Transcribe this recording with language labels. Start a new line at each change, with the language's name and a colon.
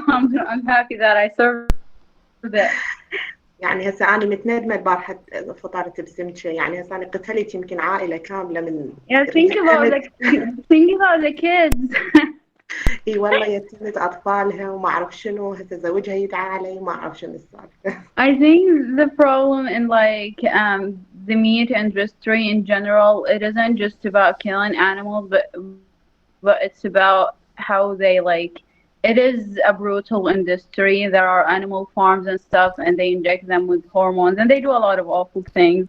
English: I'm happy that I served it.
Arabic: يعني هسه أنا متندمة البارحة فطرت بسمكة، يعني هسه أنا قتلت يمكن عائلة كاملة من
English: Yeah, think about the kids.
Arabic: اي والله يتيمة أطفالها وما أعرف شنو، هسه زوجها يدعى علي وما أعرف شنو السالفة.
English: I think the problem in like the meat industry in general, it isn't just about killing animals, but it's about how they like. It is a brutal industry. There are animal farms and stuff, and they inject them with hormones, and they do a lot of awful things.